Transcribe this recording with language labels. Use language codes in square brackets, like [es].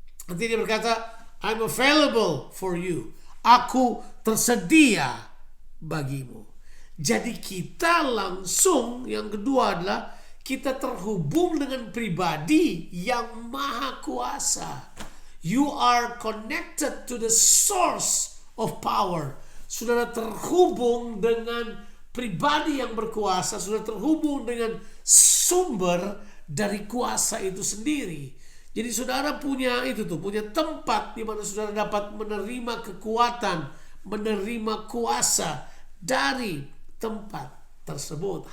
[en] Nanti Dia berkata, I'm available for you. [id] Aku tersedia bagimu. Jadi kita langsung, yang kedua adalah kita terhubung dengan pribadi yang maha kuasa. [en] You are connected to the source of power. [id] Saudara terhubung dengan pribadi yang berkuasa, saudara terhubung dengan sumber dari kuasa itu sendiri. Jadi saudara punya punya tempat di mana saudara dapat menerima kekuatan, menerima kuasa dari tempat tersebut.